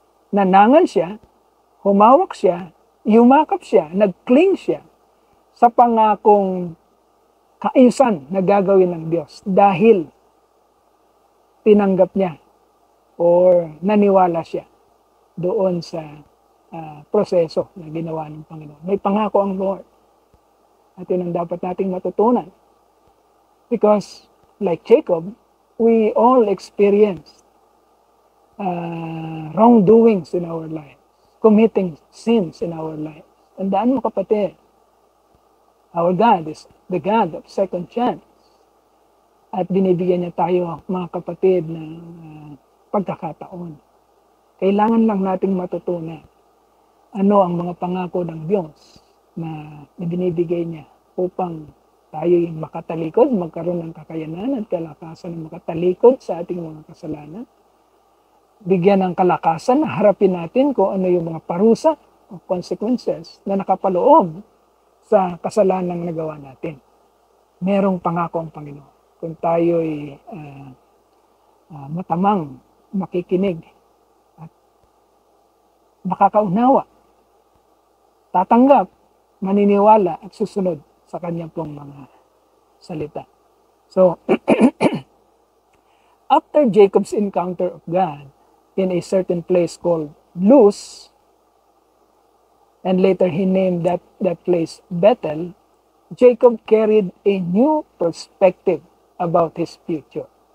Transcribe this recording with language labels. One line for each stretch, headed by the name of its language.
Filipino: Nanangan siya, humawak siya, yumakap siya, nag-cling siya sa pangakong kaayusan na gagawin ng Diyos dahil tinanggap niya or naniwala siya doon sa proseso na ginawa ng Panginoon. May pangako ang Lord. At yun ang dapat nating matutunan.
English: Because like Jacob, we all experienced wrongdoings in our lives, committing sins in our lives.
Filipino: Tandaan mo kapatid,
English: our God is the God of second chance.
Filipino: At binibigyan niya tayo, mga kapatid, ng pagkakataon. Kailangan lang nating matutunan ano ang mga pangako ng Diyos na binibigay niya upang tayo'y makatalikod, magkaroon ng kakayanan at kalakasan na makatalikod sa ating mga kasalanan. Bigyan ng kalakasan na harapin natin kung ano yung mga parusa o consequences na nakapaloob sa kasalanang nagawa natin. Merong pangako ang Panginoon. Kung tayo'y matamang makikinig at makakaunawa, tatanggap maniniwala at susunod sa kanyang pong mga salita.
English: So, after Jacob's encounter of God in a certain place called Luz, and later he named that place Bethel, Jacob carried a new perspective about his future.